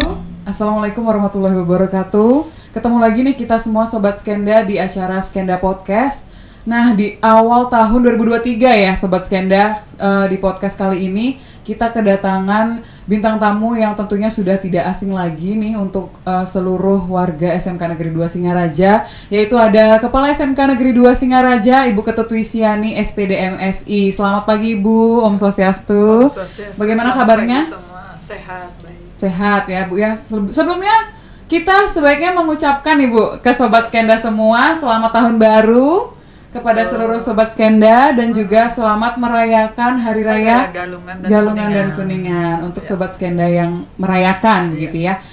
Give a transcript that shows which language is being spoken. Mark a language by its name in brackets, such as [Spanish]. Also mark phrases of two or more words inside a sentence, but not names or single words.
[Arabic] السلام عليكم ورحمة الله وبركاته. [Indonesian] Ketemu lagi nih kita semua Sobat Skenda di acara Skenda Podcast. Nah, di awal tahun 2023 ya Sobat Skenda, di podcast kali ini kita kedatangan bintang tamu yang tentunya sudah tidak asing lagi nih untuk seluruh warga SMK Negeri 2 Singaraja, yaitu ada Kepala SMK Negeri 2 Singaraja, Ibu Ketut Wisiani, SPD MSI. Selamat pagi Ibu, [Balinese] Om Swastiastu. [Indonesian] Bagaimana kabarnya? Sehat, baik. Sehat ya Bu ya. Sebelumnya kita sebaiknya mengucapkan Ibu ke Sobat Skenda semua selamat tahun baru kepada seluruh Sobat Skenda dan juga selamat merayakan Hari Raya Galungan dan Kuningan untuk Sobat Skenda yang merayakan gitu ya.